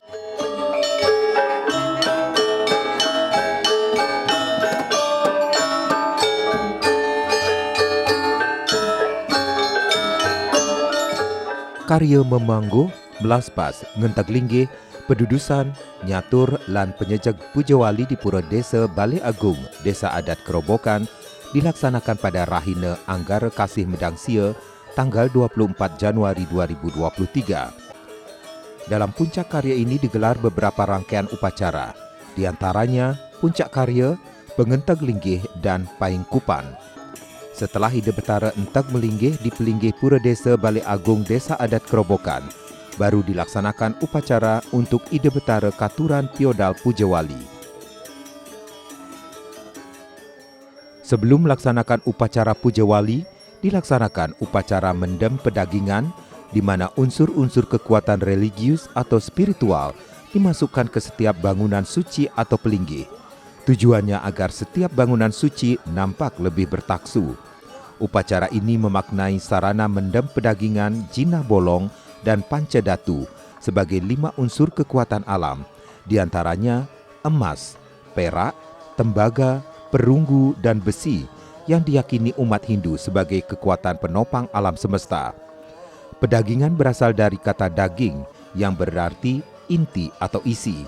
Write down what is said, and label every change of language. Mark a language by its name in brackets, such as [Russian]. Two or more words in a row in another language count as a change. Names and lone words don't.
[Indonesian] Karya memangguh, melaspas, ngentag linggih, pedudusan, nyatur, lan penyejak pujawali di Pura Desa Balai Agung, Desa Adat Kerobokan, dilaksanakan pada Rahina Anggara Kasih Medang Sia, tanggal 24 Januari 2023. Dalam puncak karya ini digelar beberapa rangkaian upacara, di antaranya puncak karya, pengentag linggih, dan paing kupan. Setelah ide betara entag melinggih di pelinggih Pura Desa Balai Agung Desa Adat Kerobokan, baru dilaksanakan upacara untuk ide betara katuran piodal pujawali. Sebelum melaksanakan upacara pujawali, dilaksanakan upacara mendem pedagingan, di mana unsur-unsur kekuatan religius atau spiritual dimasukkan ke setiap bangunan suci atau pelinggih. Tujuannya agar setiap bangunan suci nampak lebih bertaksu. Upacara ini memaknai sarana mendem pedagingan jinah bolong dan pancadatu sebagai 5 unsur kekuatan alam, di antaranya emas, perak, tembaga, perunggu, dan besi yang diyakini umat Hindu sebagai kekuatan penopang alam semesta. Pedagingan berasal dari kata daging yang berarti inti atau isi.